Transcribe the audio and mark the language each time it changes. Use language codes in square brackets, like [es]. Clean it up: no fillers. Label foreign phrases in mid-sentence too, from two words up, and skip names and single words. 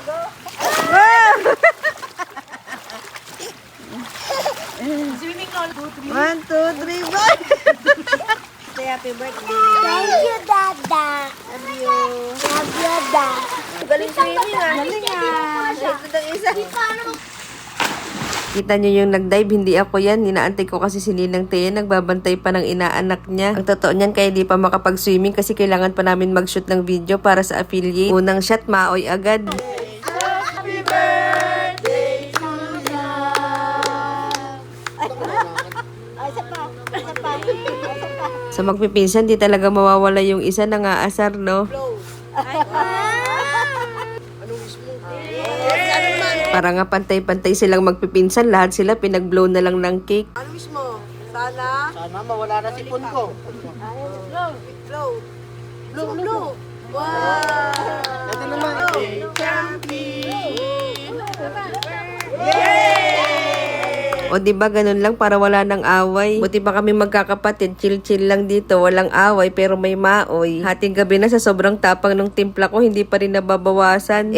[en] One, two, three, four. Say happy birthday. Thank you, Dada. Love you. Love you, Dada. [tl] Galing swimming ah. Galing ah. Kita nyo yung nag-dive, hindi ako yan. Inaantay ko kasi si Ninang Thea, nagbabantay pa ng inaanak niya. Ang totoo niyan, kaya di pa makapag-swimming kasi kailangan pa namin mag-shoot ng video para sa affiliate. Unang shot, maoy agad. [en] Happy birthday to you. [tl] Ay, isa pa. Isa pa. Isa pa. Sa magpipinsan, di talaga mawawala yung isa nang aasar, no? Para nga pantay-pantay silang magpipinsan, lahat sila pinag-blow na lang ng cake. Ano wish mo? Sana? Sana mawala na si Punko. Blow. Blow. Blow, blow. Wow! Ito naman. O diba ganun lang para wala nang away. Buti pa kami magkakapatid, chill-chill lang dito, walang away pero may maoy. Hating gabi na sa sobrang tapang ng timpla ko, hindi pa rin nababawasan.